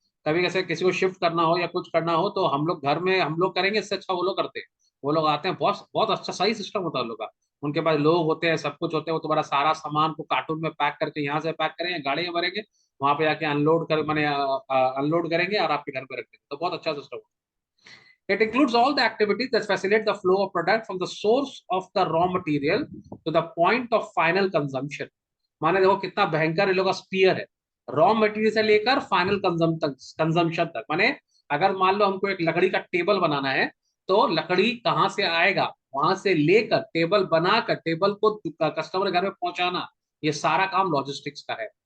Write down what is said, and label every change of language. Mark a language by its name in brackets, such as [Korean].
[Hindi] कभी कैसे किसी को शिफ्ट करना हो या कुछ करना हो, तो हम लोग घर में हम लोग करेंगे, इससे अच्छा वो लोग करते हैं। वो लोग आते हैं, बहुत बहुत अच्छा सही सिस्टम होता है उन लोग का। उनके पास लोग होते हैं, सब कुछ होते हैं, वो तुम्हारा सारा सामान को कार्टून में पैक करके यहाँ से पैक करेंगे, गाड़ी में भरेंगे, वहां पे जाके अनलोड कर मैंने अनलोड करेंगे और आपके घर पे रख देंगे। तो बहुत अच्छा सिस्टम है। [English] It includes all the activities that facilitate the flow of product from the source of the raw material to the point of final consumption। [Hindi] माने देखो कितना भयंकर इन लोगों का स्पीयर है, रॉ मटेरियल से लेकर फाइनल कंजम्पशन तक। माने अगर मान लो हमको एक लकड़ी का टेबल बनाना है, तो लकड़ी कहाँ से आएगा, वहां से लेकर टेबल बनाकर टेबल को कस्टमर घर में पहुंचाना, ये सारा काम लॉजिस्टिक्स का है।